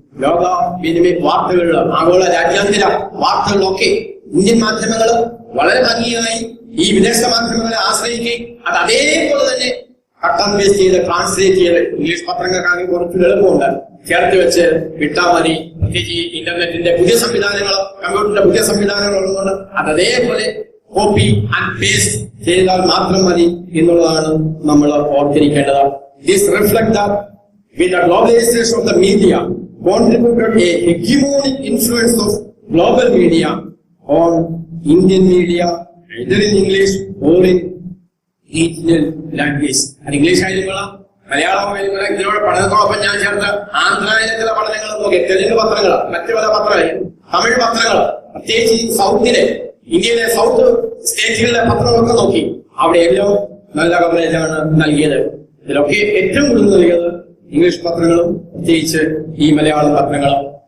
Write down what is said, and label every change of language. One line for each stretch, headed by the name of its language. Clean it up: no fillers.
Malayalam: ലോക വിനിമയ വാർത്തകളിൽ ആഗോള രാജ്യാന്തര വാർത്തകളിലൊക്കെ ഇന്ത്യൻ മാധ്യമങ്ങൾ വളരെ ഭംഗിയായി ഈ വിദേശ മാധ്യമങ്ങളെ ആശ്രയിക്കുകയും അത് അതേപോലെ തന്നെ കട്ട് ആൻഡ് പേസ്റ്റ് ചെയ്ത് ട്രാൻസ്ലേറ്റ് ചെയ്ത് ഇംഗ്ലീഷ് പത്രങ്ങൾക്കാണെങ്കിൽ കുറച്ച് എളുപ്പമുണ്ട്, ചേർത്ത് വെച്ച് വിട്ടാൽ മതി. പ്രത്യേകിച്ച് ഇന്റർനെറ്റിന്റെ പുതിയ സംവിധാനങ്ങൾ, കമ്പ്യൂട്ടറിന്റെ പുതിയ സംവിധാനങ്ങൾ ഉള്ളതുകൊണ്ട് അത് അതേപോലെ കോപ്പി ആൻഡ് പേസ്റ്റ് ചെയ്താൽ മാത്രം മതി എന്നുള്ളതാണ് നമ്മൾ ഓർത്തിരിക്കേണ്ടത്.
English: This reflect that with the globalization of the media contributed a hegemonic influence of global media on Indian media, either in English or in regional language.
Malayalam: അത് ഇംഗ്ലീഷ് ആയാലും കൊള്ളാം, മലയാളം ആയാലും കൊള്ളാം. ഇതിനോട് പഠനത്തോടൊപ്പം ഞാൻ ചേർത്ത് ആന്ധ്രയിലെ ചില പഠനങ്ങൾ നോക്കി, തെലുങ്ക് പത്രങ്ങൾ, മറ്റു പല പത്രങ്ങൾ, തമിഴ് പത്രങ്ങൾ, പ്രത്യേകിച്ച് ഇന്ത്യയിലെ സൗത്ത് സ്റ്റേറ്റുകളിലെ പത്രങ്ങളൊക്കെ നോക്കി. അവിടെയെല്ലാം നല്ല കവറേജാണ് നൽകിയത്. ഇതിലൊക്കെ ഏറ്റവും കൂടുതൽ നൽകിയത് ഇംഗ്ലീഷ് പത്രങ്ങളും പ്രത്യേകിച്ച് ഈ മലയാളം പത്രങ്ങളും.